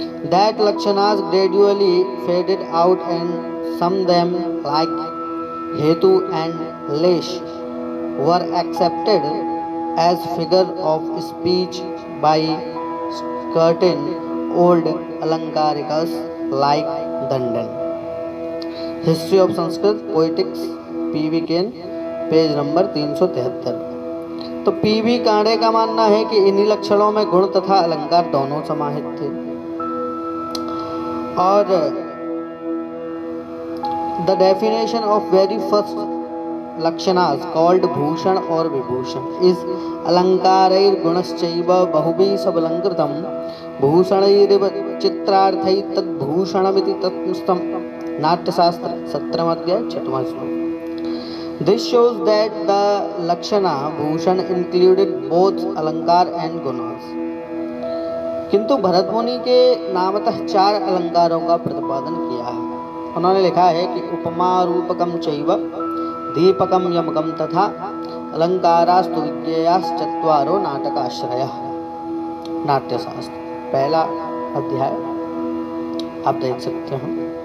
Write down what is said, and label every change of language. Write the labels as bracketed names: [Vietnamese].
[English] That lakshanas gradually faded out and some them like hetu and lesh were accepted as figure of speech by certain old alankarikas like Dandan. History of Sanskrit Poetics P.V. [Hindi] Cain page number 373। तो P.V. कांडे का मानना है कि इन्हीं लक्षणों में गुण तथा अलंकार दोनों समाहित थे। [English] और the definition of very first लक्षणास called भूषण और विभूषण इज [Sanskrit] अलंकारैर गुणश्चैव बहुभिः सबलंकृतम् भूषणैरिव चित्रार्थै तद्भूषणमिति तत्स्थम्। [Hindi] नाट्यशास्त्र 17वां अध्याय 6वां श्लोक। [English] This shows that the lakshana bhushan included both alankar and गुणास। [Hindi] किंतु भरत मुनि के नामतः 4 अलंकारों का प्रतिपादन किया है। उन्होंने लिखा है कि [Sanskrit] उपमा रूपकम चैव दीपकम यमकम तथा अलंकारास्तु विज्ञेयाश्चत्वारो नाटकाश्रयः। [Hindi] नाट्यशास्त्र पहला अध्याय आप देख सकते हैं।